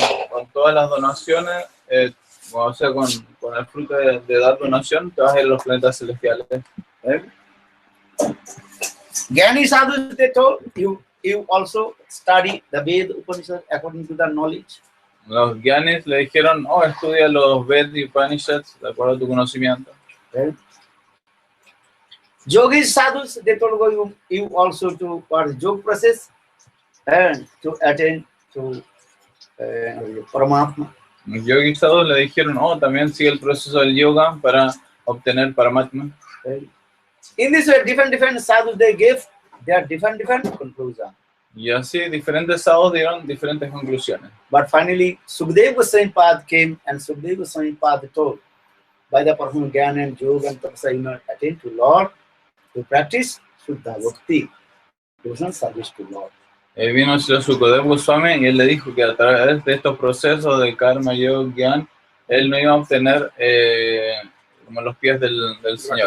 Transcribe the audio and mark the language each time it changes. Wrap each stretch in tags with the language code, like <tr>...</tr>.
<es>Con todas las donaciones, o sea, con el fruto de dar donación, te vas a ir a los planetas celestiales.</es> <en>Gyani sadhus they told, you also study the Veda Upanishad according to the knowledge.</en> <es>Los gyanis le dijeron, estudia los Vedas y Upanishads de acuerdo a tu conocimiento.</es> <en>Yogis sadhus they told you also to for the yoga process and to attain to Paramatma.</en> <es>Los yogis sadhus le dijeron, también sigue el proceso del yoga para obtener Paramatma.</es> <en>In this way, different sadhus they gave their different conclusions.</en> <es>Y así diferentes sadhus dieron diferentes conclusiones.</es> <en>But finally, Sukadeva Goswami Pad came and Sukadeva Goswami Pad told, by the performance Jnana and Yoga and Tapasya, you know, attain to Lord, to practice Shuddha Bhakti, devotional service to Lord.</en> <es>Vino Srila Sukadeva Goswami y él le dijo que a través de estos procesos de karma, yoga, gyan, él no iba a obtener como los pies del Señor.</es>